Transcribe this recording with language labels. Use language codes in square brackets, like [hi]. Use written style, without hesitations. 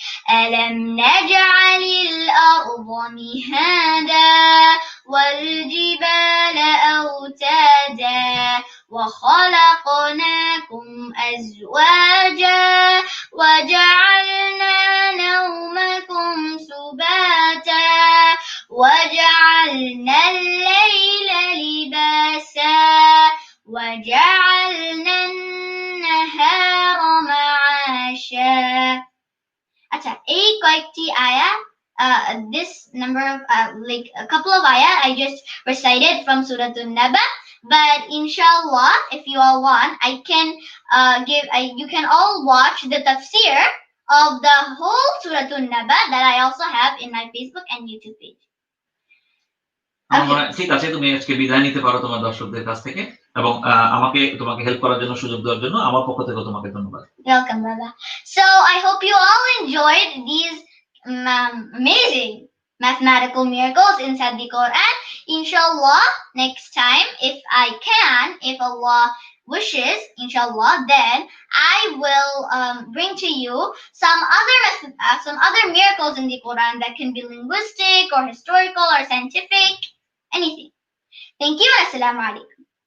[ar] ألم نجعل الأرض مهادا والجبال أوتادا وخلقناكم أزواجا وجعلنا نومكم سباتا وجعلنا الليل لباسا وجعلنا النهار معاشا. [en] আচ্ছা, এই কয়েকটি আয়াত, this number of like a couple of ayat I just recited from Surah An-Naba, But inshallah, if you all want, I can you can all watch the tafsir of the whole Surah An-Naba that I also have in my Facebook and YouTube page. [bn] আমার মনে হয় ঠিক আছে, তুমি আজকে বিদায় নিতে পারো তোমার দর্শকদের কাছ থেকে, এবং আমাকে তোমাকে হেল্প করার জন্য, সুযোগ দেওয়ার জন্য আমার পক্ষ থেকে তোমাকে ধন্যবাদ। [en] Welcome, brother. So I hope you all enjoyed these amazing mathematical miracles inside the Quran. Inshallah, next time, if I can, if Allah wishes, inshallah, then I will bring to you some other miracles in the Quran that can be linguistic or historical or scientific, anything. Thank you. Assalamu alaikum.